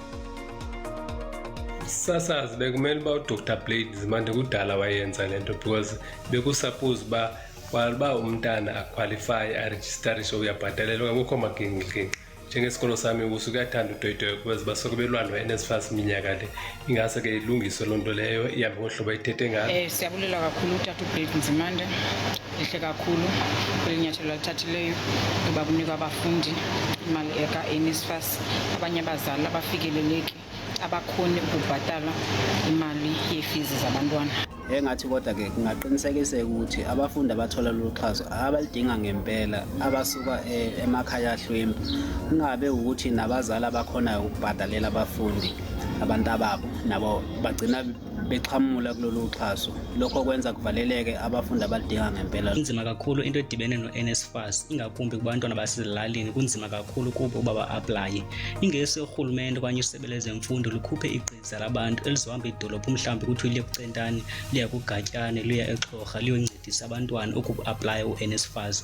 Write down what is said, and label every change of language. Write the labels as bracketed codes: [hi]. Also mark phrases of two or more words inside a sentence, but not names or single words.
[xh] Sasazi bekumele uba uDr Blade Nzimande kudala wayenza lento because bekusuppose uba umntana aqualify aregisterishe uyabhatalelwa akukho magingi njengesikolo sami usuke yathanda udoyidoyi because basuke belwana no-NSFAS iminyaka le ingase ke ilungiswe loo nto leyo ihambe ngohlobo ayithethe ngalo. Siyabulela kakhulu uTata uBlade Nzimande, lihle kakhulu kweli nyathelo alithathileyo kuba kunikwa abafundi imali eka-NSFAS abanye abazali abafikeleleki abakhoni ukubhatala imali yeefizi zabantwana. [zu] Engathi kodwa ke kungaqinisekiseka ukuthi abafundi abathola lolu xhaso abalidinga ngempela abasuka emakhaya ahlwempu kungabe ukuthi nabazali abakhonayo ukubhadalela abafundi abantu ababo nabo bagcina bexhamula kulolu xhaso. Lokho kwenza kuvaleleke abafundi abalidinga ngempela. [xh] Kunzima kakhulu into edibene no-NSFAS ingakumbi kubantwana basezilalini kunzima kakhulu kubo uba ba-aplaye. Ingesi urhulumente okanye isebe lezemfundo lukhuphe igqiza labantu elizohamba idolophu mhlawumbi kuthiwe liye kuCentane liya kuGatyane liya eXhorha liyoncedisa abantwana ukuaplaya u-NSFAS.